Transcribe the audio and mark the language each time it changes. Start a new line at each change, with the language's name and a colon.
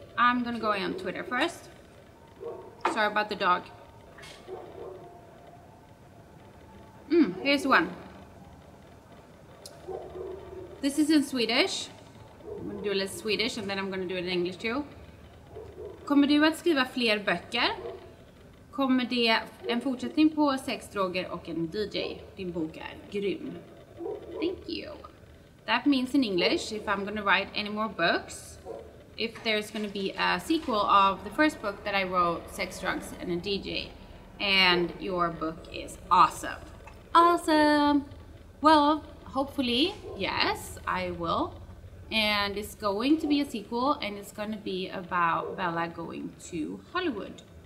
English: I'm gonna go on Twitter first. Sorry about the dog. Here's one. This is in Swedish. I'm gonna do a little Swedish and then I'm gonna do it in English too.
Swedish: Kommer du att skriva fler böcker? Kommer det en fortsättning på sex, droger och en DJ? Din bok är grym.
English: Thank you. That means in English, if I'm gonna write any more books, if there's gonna be a sequel of the first book that I wrote, Sex, Drugs, and a DJ, and your book is awesome. Awesome! Well, hopefully, yes, I will. And it's going to be a sequel, and it's gonna be about Bella going to Hollywood.